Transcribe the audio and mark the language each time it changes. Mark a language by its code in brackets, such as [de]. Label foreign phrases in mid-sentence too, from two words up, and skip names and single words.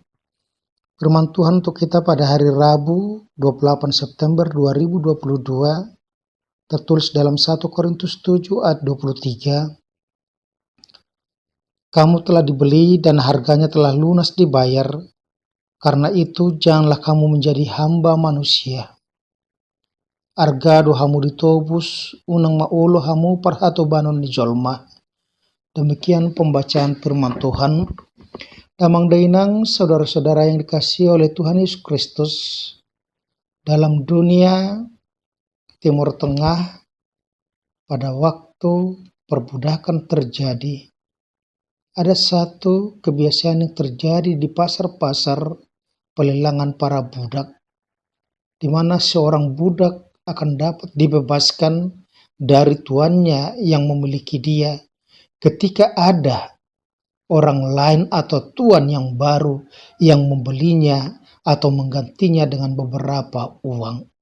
[id] Firman Tuhan untuk kita pada hari Rabu 28 September 2022 tertulis dalam 1 Korintus 7 ayat 23. Kamu telah dibeli dan harganya telah lunas dibayar. Karena itu janganlah kamu menjadi hamba manusia. [bbc] Argado hamu ditobus, unang maulo hamu parhato banon ni jolma. [id] Demikian pembacaan firman Tuhan. [bbc] Damang dainang [id] saudara-saudara yang dikasihi oleh Tuhan Yesus Kristus. Dalam dunia Timur Tengah, pada waktu perbudakan terjadi, ada satu kebiasaan yang terjadi di pasar-pasar pelelangan para budak, di mana seorang budak akan dapat dibebaskan dari tuannya yang memiliki dia ketika ada orang lain atau tuan yang baru yang membelinya atau menggantinya dengan beberapa uang.